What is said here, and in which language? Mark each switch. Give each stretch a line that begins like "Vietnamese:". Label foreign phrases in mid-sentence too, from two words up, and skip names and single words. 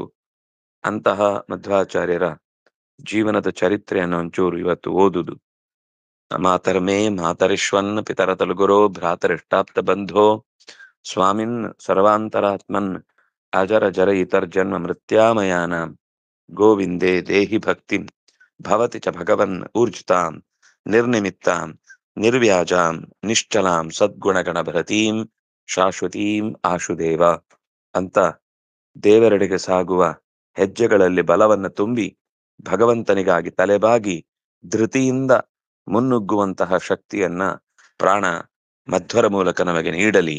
Kannada: ಅಂತಹ ಮಧ್ವಾಚಾರ್ಯರ ಜೀವನದ ಚರಿತ್ರೆಯನ್ನು ಒಂಚೂರು ಇವತ್ತು ಓದುದು.
Sanskrit: ಮಾತರ್ಮೇ ಮಾತರಿಶ್ವನ್ ಪಿತರ ತಲುಗುರೋ ಭ್ರಾತರಿಷ್ಟಾಪ್ತ ಬಂಧೋ ಸ್ವಾಮಿನ್ ಸರ್ವಾಂತರಾತ್ಮನ್ ಅಜರ ಜರ ಇತರ್ಜನ್ಮ ಮೃತ್ಯಾಮಯಾನ ಗೋವಿಂದೇ ದೇಹಿ ಭಕ್ತಿಂ ಭವತಿ ಚ ಭಗವನ್ ಊರ್ಜಿತಾಂ ನಿರ್ನಿಮಿತ್ತಾಂ ನಿರ್ವ್ಯಾಜಾಂ ನಿಶ್ಚಲಾಂ ಸದ್ಗುಣಗಣ ಭರತೀಂ ಶಾಶ್ವತೀಂ ಆಶುದೇವ
Kannada: ಅಂತ ದೇವರೆಡೆಗೆ ಸಾಗುವ ಹೆಜ್ಜೆಗಳಲ್ಲಿ ಬಲವನ್ನು ತುಂಬಿ ಭಗವಂತನಿಗಾಗಿ ತಲೆಬಾಗಿ ಧೃತಿಯಿಂದ ಮುನ್ನುಗ್ಗುವಂತಹ ಶಕ್ತಿಯನ್ನ ಪ್ರಾಣ ಮಧ್ವರ ಮೂಲಕ ನಮಗೆ ನೀಡಲಿ.